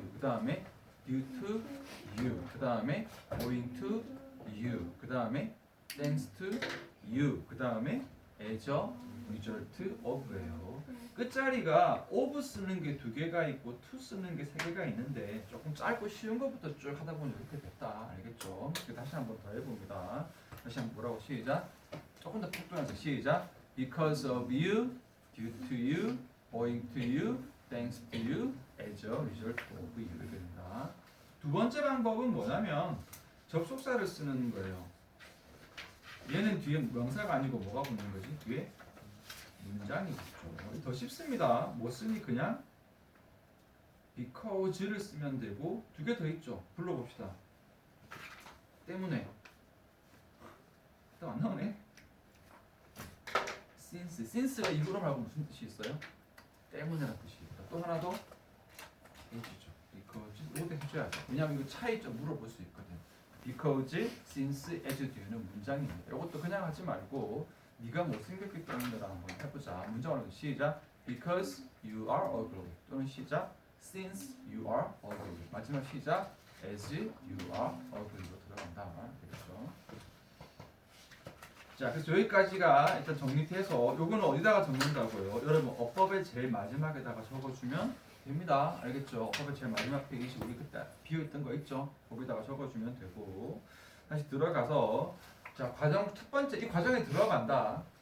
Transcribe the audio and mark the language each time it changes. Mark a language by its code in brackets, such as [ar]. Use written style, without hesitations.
[ko] 그 다음에 [en] due to you. 그 다음에 owing to you. [ko] 그 다음에 [en] thanks to you. 그 다음에 as a result of예요. [ko] 끝자리가 of 쓰는 게 2개가 있고 to 쓰는 게 3개가 있는데 조금 짧고 쉬운 것부터 쭉 하다 보니 이렇게 됐다. 알겠죠? 다시 한번 더 해봅니다. 다시 한번 뭐라고 시작. 조금 더 폭도나서 시작. [en] Because of you, due to you, owing to you, thanks to you, as a result of you. [ko] 이렇게 됩니다. 두 번째 방법은 뭐냐면 접속사를 쓰는 거예요. 얘는 뒤에 명사가 아니고 뭐가 붙는 거지? 뒤에 문장이 있죠. 더 쉽습니다. 뭐 쓰니 그냥 because를 쓰면 되고 2개 더 있죠. 불러봅시다. 때문에 또 안 나오네. since가 이거로 말고 무슨 뜻이 있어요? 때문에라는 뜻이 있다. 또 하나 더 h죠. because 이것도 해줘야 돼. 왜냐면 이거 차이점 물어볼 수 있거든. because, since, as 뒤에는 문장이 있는데 이것도 그냥 하지 말고 네가 못생겼기 때문에라 한번 해보자. 문장으로 시작. [en] Because you are ugly. [ko] 또는 시작. [en] Since you are ugly. [ko] 마지막 시작. [en] As you are ugly로 [ko] 들어간다. 되겠죠? 자, 그래서 여기까지가 일단 정리돼서 요거는 어디다가 적는다고요? 여러분 어법의 제일 마지막에다가 적어주면 됩니다. 알겠죠? 어법의 제일 마지막 페이지 우리 그때 비어있던 거 있죠? 거기다가 적어주면 되고 다시 들어가서 자, 과정 첫 번째 이 과정에 들어간다.